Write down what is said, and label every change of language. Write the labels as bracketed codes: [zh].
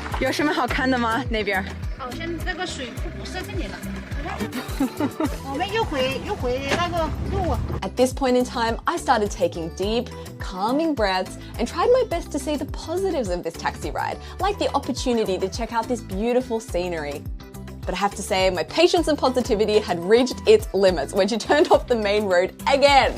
[zh] 有什么好看的吗？那边？好像这个水库不是这里了。我们又回那个路。 [en] At this point in time, I started taking deep, calming breaths and tried my best to see the positives of this taxi ride, like the opportunity to check out this beautiful scenery. But I have to say, my patience and positivity had reached its limits when she turned off the main road again.